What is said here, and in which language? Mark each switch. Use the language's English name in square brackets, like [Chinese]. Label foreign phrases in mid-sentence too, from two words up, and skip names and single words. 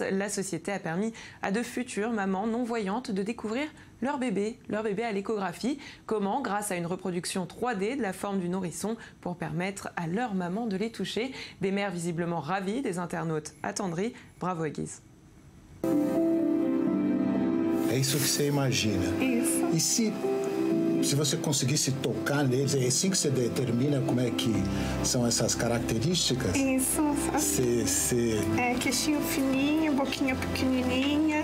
[French] La société a permis à de futures mamans non-voyantes de découvrir leur bébé à l'échographie. Comment? Grâce à une reproduction 3D de la forme du nourrisson pour permettre à leur maman de les toucher. Des mères visiblement ravies, des internautes attendris. Bravo à Guise. [Portuguese] É isso que você imagina. Isso. Se você conseguisse tocar neles, é assim que você determina como é que são essas características? Isso. É queixinho fininho, boquinha pequenininha.